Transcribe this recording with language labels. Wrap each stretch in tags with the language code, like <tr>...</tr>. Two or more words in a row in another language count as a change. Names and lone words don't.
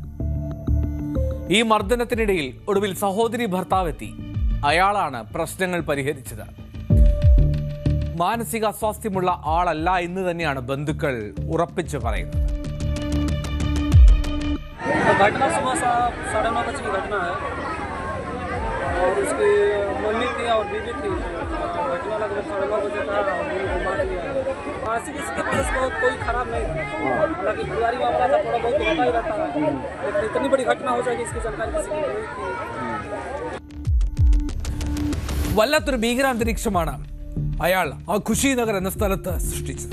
<ml>ഈ മർദ്ദനത്തിനിടയിൽ ഒടുവിൽ സഹോദരി ഭർത്താവെത്തി. അയാളാണ് പ്രശ്നങ്ങൾ പരിഹരിച്ചത്. മാനസിക അസ്വാസ്ഥ്യമുള്ള ആളല്ല എന്ന് തന്നെയാണ് ബന്ധുക്കൾ ഉറപ്പിച്ച് പറയുന്നത്.</ml> <hi>घटना सुबह 9:30 बजे की घटना है और उसकी मम्मी थी और बीवी थी। घटना लगभग 9:30 बजे का और बीवी बीमार हुई है। मानसिक स्थिति बस बहुत कोई खराब नहीं थी, हालांकि परिवारी मामला था, थोड़ा बहुत होता ही रहता है, लेकिन इतनी बड़ी घटना हो जाएगी इसकी जानकारी किसी की नहीं थी।</hi> <ml>വല്ലാത്തൊരു ഭീകരാന്തരീക്ഷമാണ് അയാൾ ആ ഖുഷി നഗർ എന്ന സ്ഥലത്ത് സൃഷ്ടിച്ചത്.</ml>